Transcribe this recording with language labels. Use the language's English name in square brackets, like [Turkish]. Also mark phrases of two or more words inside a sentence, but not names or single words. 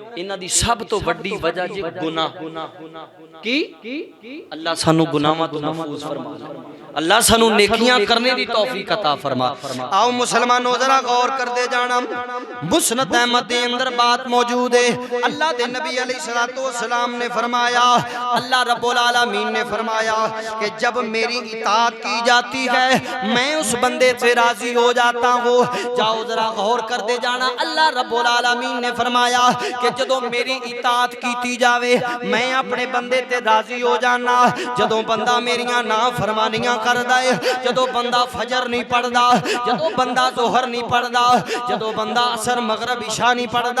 [Punjabi] انہاں دی سب توں وڈی وجہ جی گناہ کی اللہ سانوں گناہاں توں محفوظ فرما، اللہ سانوں نیکیاں کرن دی توفیق عطا فرما. آؤ مسلمانو ذرا غور کردے جانا، مسند احمد دے اندر بات موجود اے. اللہ دے نبی [Arabic] عليه الصلاة والسلام [Punjabi] نے فرمایا, [Urdu] اللہ [Arabic] رب العالمين [Urdu] نے فرمایا کہ جب میری اطاعت کی جاتی ہے میں اس بندے سے راضی ہو جاتا ہوں. [Punjabi] جاؤ ذرا غور کردے جانا, اللہ [Arabic] رب العالمين [Punjabi] نے فرمایا کہ جدوں میری اطاعت کیتی جاوے میں اپنے بندے تے راضی ہو جانا. جدوں بندہ میریاں نافرمانیاں کردا اے، جدوں بندہ فجر نہیں پڑھدا، جدوں بندہ ظہر نہیں پڑھدا، جدوں بندہ عصر مغرب عشاء نہیں پڑھدا.